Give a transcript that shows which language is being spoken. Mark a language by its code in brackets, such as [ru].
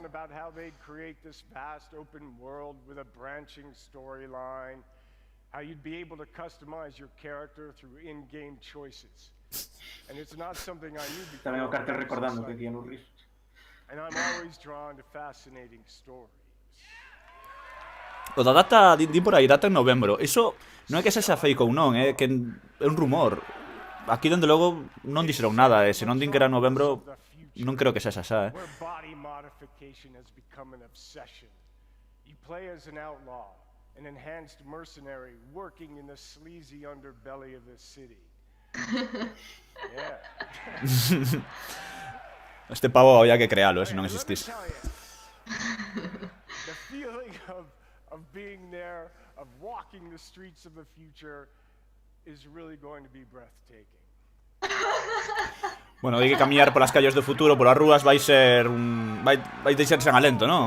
[en] About how they'd create this vast open world with a branching storyline, how you'd be able to customize your character through in-game choices. And it's not something I knew before. [gl] Tamén o cartel recordando que Keanu Reeves. [en] And I'm always drawn to fascinating stories. [gl] O da data, di por aí, data en novembro. Iso non é que sexa fake ou non, é que é un rumor. Aquí, dende logo, non dixeron nada, e se non din que era novembro, non creo que sexa xa, [en] Where body modification has become an obsession. You play as an outlaw, an enhanced mercenary working in the sleazy underbelly of the city. Yeah. [gl] Este pavo había que crealo, se non existís. [en] The feeling of being there, of walking the streets of the future, is really going to be breathtaking. [gl] Bueno, hai que camiñar polas calles do futuro, polas rúas, vai ser un... Vai deixarse en alento, non?